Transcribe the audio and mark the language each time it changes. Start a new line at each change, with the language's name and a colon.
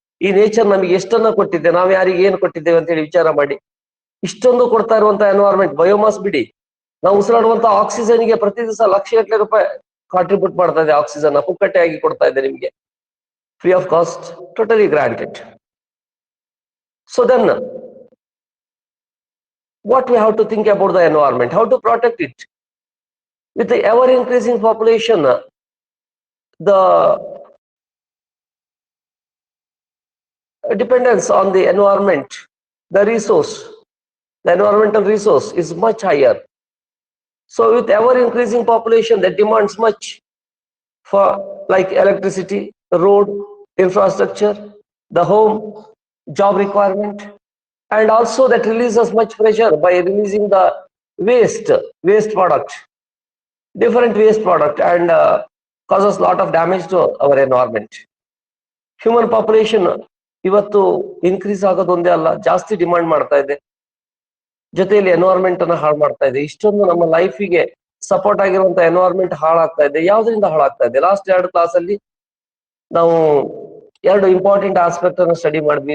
Kannada: ಈ ನೇಚರ್ ನಮಗೆ ಎಷ್ಟನ್ನ ಕೊಟ್ಟಿದೆ, ನಾವು ಯಾರಿಗೆ ಏನು ಕೊಟ್ಟಿದ್ದೇವೆ ಅಂತ ಹೇಳಿ ವಿಚಾರ ಮಾಡಿ. ಇಷ್ಟೊಂದು ಕೊಡ್ತಾ ಇರುವಂತ ಎನ್ವೈರನ್ಮೆಂಟ್, ಬಯೋಮಾಸ್ ಬಿಡಿ, ನಾವು ಉಸಿರಾಡುವಂತ ಆಕ್ಸಿಜನ್ಗೆ ಪ್ರತಿ ದಿವಸ ಲಕ್ಷಗಟ್ಟಲೆ ರೂಪಾಯಿ ಕಾಂಟ್ರಿಬ್ಯೂಟ್ ಮಾಡ್ತಾ ಇದೆ. ಆಕ್ಸಿಜನ್ ಪುಕ್ಕಟ್ಟೆ ಆಗಿ ಕೊಡ್ತಾ ಇದೆ ನಿಮ್ಗೆ,
English: Free of cost, totally granted. So then what we have to think about the environment, how to protect it. With the ever increasing population, the dependence on the environment, the environmental resource is much higher. So with ever increasing population that demands much for like electricity, road, infrastructure, the home, job requirement, and also that releases much pressure by releasing the waste product, different waste product, and causes lot of damage to our environment.
Kannada: Human population ಇವತ್ತು increase ಆಗೋದೊಂದೇ ಅಲ್ಲ, ಜಾಸ್ತಿ demand ಮಾಡ್ತಾ ಇದೆ, ಜೊತೆಯಲ್ಲಿ environment ಅನ್ನ ಹಾಳು ಮಾಡ್ತಾ ಇದೆ. ಇಷ್ಟೊಂದು ನಮ್ಮ ಲೈಫಿಗೆ ಸಪೋರ್ಟ್ ಆಗಿರುವಂತ ಎನ್ವೈರನ್ಮೆಂಟ್ ಹಾಳಾಗ್ತಾ ಇದೆ. ಯಾವ್ದ್ರಿಂದ ಹಾಳಾಗ್ತಾ ಇದೆ? ಲಾಸ್ಟ್ 2 ಕ್ಲಾಸ್ ಅಲ್ಲಿ ನಾವು 2 ಇಂಪಾರ್ಟೆಂಟ್ ಆಸ್ಪೆಕ್ಟ್ ಅನ್ನು ಸ್ಟಡಿ ಮಾಡಿದ್ವಿ.